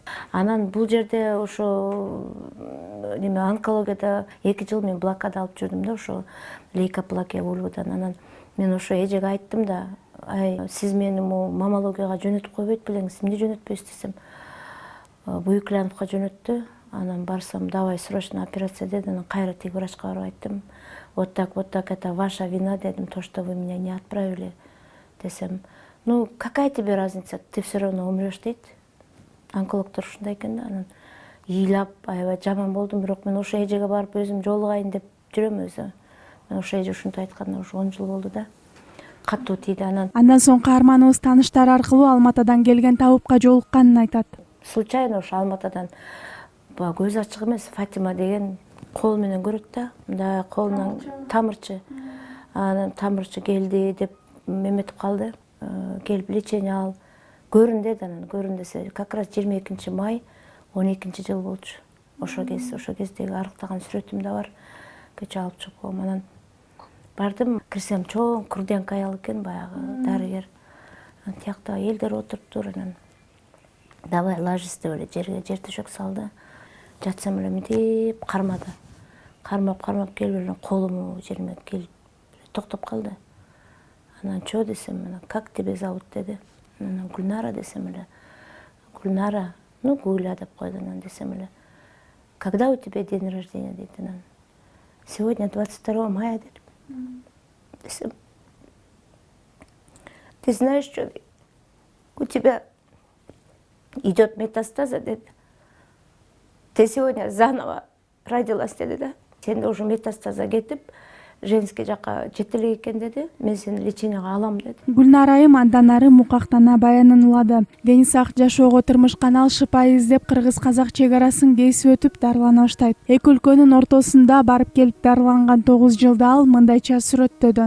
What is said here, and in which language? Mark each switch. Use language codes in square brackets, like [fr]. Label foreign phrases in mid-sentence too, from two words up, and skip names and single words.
[ky] Анан бул жерде ошо неме онкологияда 2 жыл мен блокада алып жүрдүм да, ошо лейкоплакия вульвадан. Анан мен ошо эжеге айттым да, сиз мени маммологияга жөнөтүп койбойт белеңиз, эмне жөнөтпөйсүз десем, Буюклановго жөнөттү. Анан барсам, [ru] давай срочно операция [ky] деди. Анан кайра тиги врачка барып айттым. [ru] Вот так, это ваша вина, дедим, то, что вы меня не отправили. Десем, ну, какая тебе разница, ты все равно умрешь, [ky] дейт. Онкологдор ушундай экен да. Анан ыйлап, аябай жаман болдум, бирок мен ошо эжеге барып өзүм жолугайын деп жүрөм өзү. Мен ошо эже ушинтип айтканына ушу 10 жыл болду да. Каттуу тийди. Андан соң каарманыбыз тааныштар аркылуу Алматадан келген табыпка жолукканын айтат. Случайно ошо Алматадан көз ачык эмес Фатима деген кол менен көрөт да, мындай колунан тамырчы. Анан тамырчы келди деп эметип калды. Келип лечение ал. Көрүн деди, анан көрүн десе, [ru] как раз [ky] 22 май 12 жыл болчу. Ошо кездеги арыктаган сүрөтүм да бар. Кече алып чыгып койгом. Анан бардым, кирсем чоң курденка аял экен, баягы дарыгер. Тиякта элдер отуруптур, анан [ru] давай ложись [ky] деп эле жерге жер төшөк салды. Жатсам эле мынтип кармады. Кармап келип эле колуму жериме келип токтоп калды. Анан чо десем, [ru] как тебя зовут деди. [ky] Анан Гүлнара десем эле. Гүлнара, ну Гуля деп койду. Анан десем эле, [ru] когда у тебя день рождения дейт. [ky] Анан [ru] сегодня 22 мая [ky] дедим. Десем, [ru] ты знаешь, что у тебя идет метастаза, деди. Ты сегодня заново родилась, [ky] деди да. Сенде уже метастаза кетип, женский жака жете элек экен деди. Мен сени лечениеге алам деди. Гүлнара айым андан ары мукактана баянын улады. Дени сак жашоого тырмышкан ал шыпай издеп кыргыз-казак чек арасын кесип өтүп дарылана баштайт. Эки өлкөнүн ортосунда барып келип дарыланган 9 жылда ал мындайча сүрөттөдү.